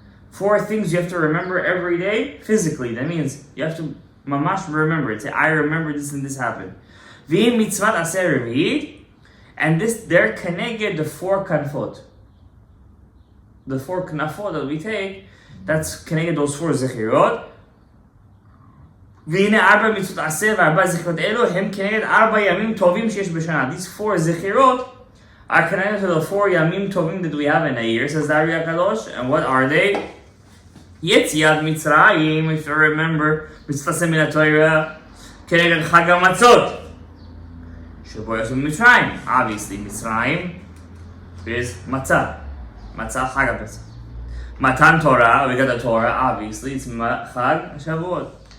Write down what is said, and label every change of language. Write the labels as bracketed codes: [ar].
[en] Four things you have to remember every day physically. That means you have to mamash remember it. Say, I remember this and this happened. [he] V'im mitzvat aser revi'it, [en] and this they're connected the four kanfot. The four kanafot that we take, that's connected those four zechirot. [he] והנה ארבע מצוות עשה וארבע זכירות אלו הם כנגד ארבע ימים טובים שיש בשנה. [en] These four זכירות are connected to the four ימים טובים that we have in a year, says the Ari HaKadosh. And what are they? [he] יציאת מצרים, [en] if you remember, [he] מצוות עשה מן התורה, כנגד חג המצות, שבו יצאו ממצרים. Obviously, מצרים is מצה. מצה חג הפסח. [en] מתן תורה, we got the Torah, obviously, it's חג השבועות.